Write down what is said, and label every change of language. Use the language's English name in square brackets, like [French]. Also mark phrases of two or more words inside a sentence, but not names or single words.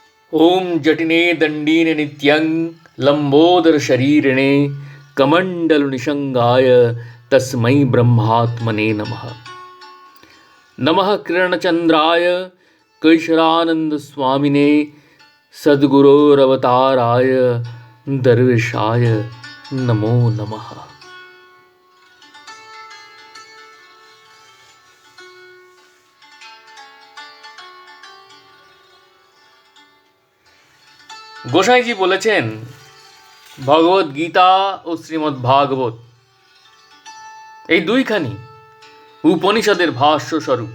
[Sanskrit] ओम जटिने दंडीने नित्यं लंबोदर शरीरिणे कमंडल निशंगाय तस्मै ब्रह्मात्मने नमः। नमः किरणचंद्राय कैशरानंद स्वामिने सद्गुरोरवताराय दर्वेशाय नमो नमः। [Bangla] গোসাইজি বলেছেন, ভগবদ গীতা ও শ্রীমদ্ ভাগবত এই দুইখানি উপনিষদের ভাষ্য স্বরূপ।